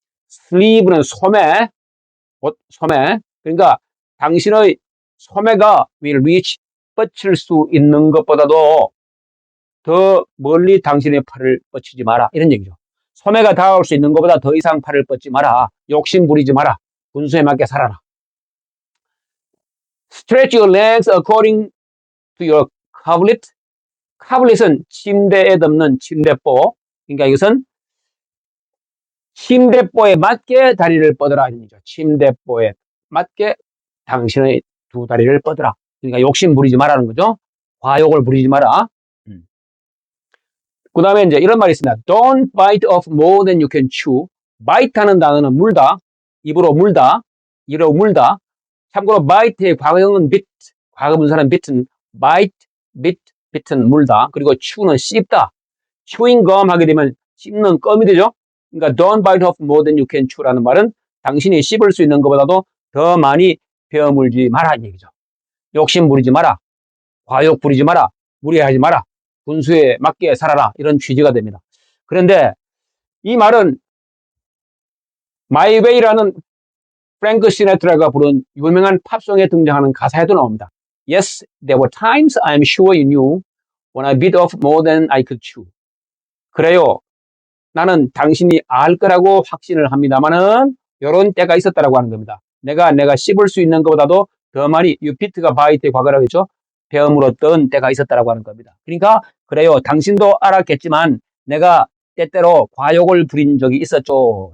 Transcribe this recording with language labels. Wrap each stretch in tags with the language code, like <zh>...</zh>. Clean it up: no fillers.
<ko>sleeve는 소매, 소매. 그러니까 당신의 소매가</ko> <en>will reach,</en> <ko>뻗칠 수 있는 것보다도 더 멀리 당신의 팔을 뻗치지 마라. 이런 얘기죠. 소매가 닿을 수 있는 것보다 더 이상 팔을 뻗지 마라. 욕심 부리지 마라. 분수에 맞게 살아라.</ko> <en>Stretch your legs according to your coverlet.</en> <ko>coverlet은 침대에 덮는 침대보. 그러니까 이것은 침대보에 맞게 다리를 뻗어라. 이런 얘기죠. 침대보에 맞게 당신의 두 다리를 뻗어라. 그러니까 욕심 부리지 마라는 거죠. 과욕을 부리지 마라. 그 다음에 이제 이런 말이 있습니다.</ko> <en>Don't bite off more than you can chew.</en> <ko>bite 하는 단어는 물다. 입으로 물다. 입으로 물다. 참고로 bite의 과거형은 bit. 과거분사는 bit은 bite, bit, bit은 물다. 그리고 chew는 씹다. chewing gum 하게 되면 씹는 껌이 되죠. 그러니까</ko> <en>don't bite off more than you can chew</en> <ko>라는 말은 당신이 씹을 수 있는 것보다도 더 많이 베어물지 마라 이 얘기죠. 욕심 부리지 마라. 과욕 부리지 마라. 무리하지 마라. 분수에 맞게 살아라. 이런 취지가 됩니다. 그런데 이 말은 My Way라는 프랭크 시네트라가 부른 유명한 팝송에 등장하는 가사에도 나옵니다.</ko> <en>Yes, there were times I'm sure you knew when I bit off more than I could chew.</en> <ko>그래요. 나는 당신이 알 거라고 확신을 합니다만은 이런 때가 있었다라고 하는 겁니다. 내가 씹을 수 있는 것보다도 더 많이 유피트가 바이트의 과거라고 했죠. 베어물었던 때가 있었다라고 하는 겁니다. 그러니까 그래요. 당신도 알았겠지만 내가 때때로 과욕을 부린 적이 있었죠.</ko>